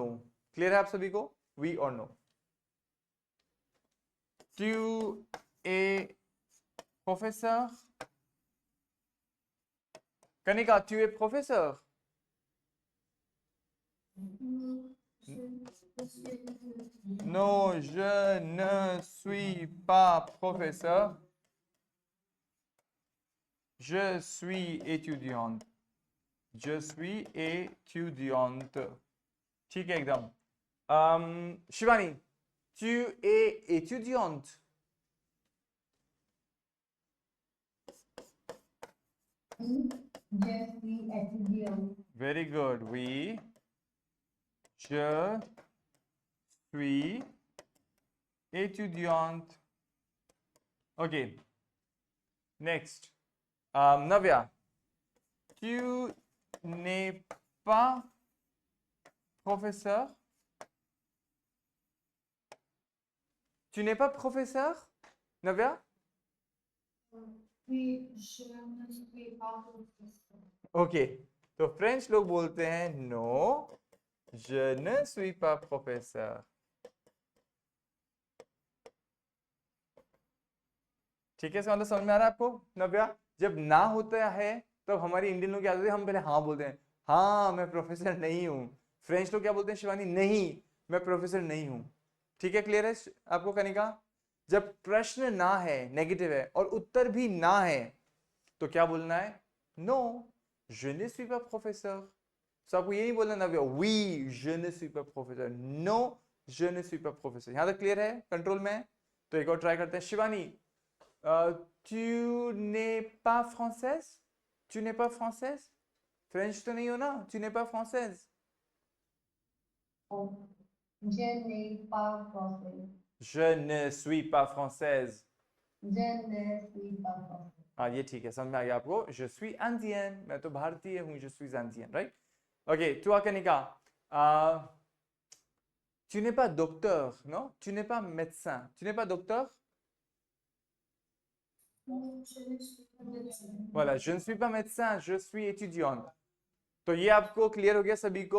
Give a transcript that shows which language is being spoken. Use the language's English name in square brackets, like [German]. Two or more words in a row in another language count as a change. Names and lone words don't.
[Hindi] क्लियर है आप सभी को? वी और नो। [French] Tu es professeur? Kanika, tu es professeur? Non, je ne suis pas professeur. Je suis étudiante. Je suis étudiante. [Hindi] ठीक है एकदम। शिवानी, [French] tu es étudiante? Je suis étudiant. [English] Very good. [French] Oui. Je suis étudiante. [English] Okay. Next. [French] Navya, tu n'es pas professeur? Tu n'es pas professeur, Navya? Oui, je ne suis pas professeur. [Hindi] ओके, तो फ्रेंच लोग बोलते हैं नो, [French] je ne suis pas professeur। [Hindi] ठीक है, इसका मतलब समझ में आ रहा है आपको नव्या? जब ना होता है तब हमारी इंडियन लोग क्या होते हैं, हम पहले हाँ बोलते हैं, हाँ मैं प्रोफेसर नहीं हूँ। फ्रेंच लोग क्या बोलते हैं शिवानी? नहीं, मैं प्रोफेसर नहीं हूँ। ठीक है, क्लियर है आपको कनिका? जब प्रश्न ना है, नेगेटिव है, और उत्तर भी ना है, तो क्या बोलना है? [French] नो, je ne suis pas professeur। [Hindi] तो आपको ये नहीं बोलना नव्या, [French] oui, je ne suis pas professeur, non, je ne suis pas professeur। [Hindi] यहाँ तक क्लियर है? कंट्रोल में? तो एक और ट्राई करते हैं। [French] शिवानी, tu n'es pas française? Tu n'es pas française? [Hindi] फ्रेंच तो नहीं हो ना? [French] Tu n'es pas française? Je n'ai pas français. Je ne suis pas française. Je ne suis pas français. [Hindi] हाँ ये ठीक है, समझ में आ गया आपको. [French] Je suis indienne. [Hindi] मैं तो भारतीय हूँ. [French] Je suis indienne, right? Okay, toi Kanika. Tu n'es pas docteur, non? Tu n'es pas médecin. Tu n'es pas docteur? Non, je ne suis pas médecin. Voilà, je ne suis pas médecin, je suis étudiante. [Hindi] तो ये आपको क्लियर हो गया सभी को.